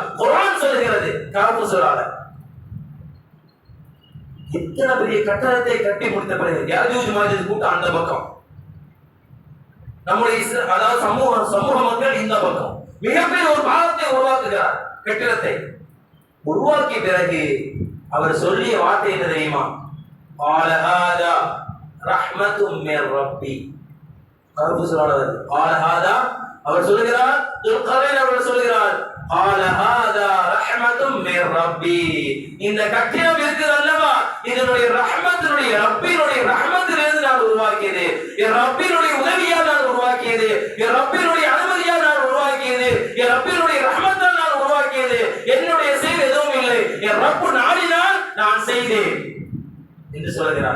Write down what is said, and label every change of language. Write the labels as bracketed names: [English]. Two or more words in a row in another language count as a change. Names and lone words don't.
[Tamil] குர்ஆன் சொல்கிறது கஹஃப் சூரால இத்தனை பெரிய கட்டடத்தை கட்டி முடித்த பிறகு யாஜூஜ் மாஜூஜ் கூட்டம் அந்த பக்கம், நம்முடைய அதாவது சமூக மக்கள் இந்த பக்கம், மிகப்பெரிய ஒரு பாலத்தை உருவாக்குகிறார். கட்டிடத்தை உருவாக்கிய பிறகு அவர் சொல்லிய வார்த்தை என்ன தெரியுமா? [Arabic] قال هذا رحمة من ربي. قال هذا [Tamil] அவர் சொல்கிறார், துல்கரைன் அவர் சொல்கிறார், [Arabic] قال هذا رحمة من ربي. [Tamil] இந்த கட்டிடம் இருக்குது அல்லவா, இதனுடைய ரஹ்மத்தினுடைய ரப்பினுடைய ரஹ்மத்திலிருந்து நான் உருவாக்கியது, என் ரப்பினுடைய உதவியால் நான் உருவாக்கியது, என் ரப்பினுடைய அனுமதியால் நான் உருவாக்கியது, என் ரப்பினுடைய ரஹ்மத்தால் நான் உருவாக்கியது, என்னுடைய செயல் எதுவும் இல்லை, என் ரப்பு நாடினால் நான் செய்தேன் என்று சொல்கிறார்.